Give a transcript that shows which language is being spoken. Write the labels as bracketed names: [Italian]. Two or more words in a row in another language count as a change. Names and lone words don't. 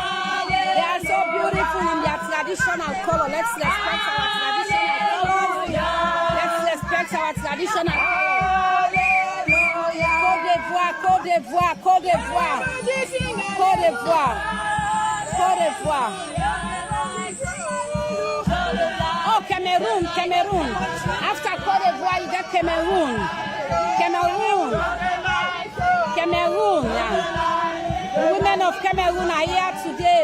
[English] They are so beautiful in their traditional color. Let's respect our traditional colors. Let's respect our traditional colors. Côte d'Ivoire, Côte d'Ivoire, Côte d'Ivoire, Côte d'Ivoire, Côte d'Ivoire. Oh, Cameroon. After Côte d'Ivoire, you get Cameroon. Yeah. The women of Cameroon are here today.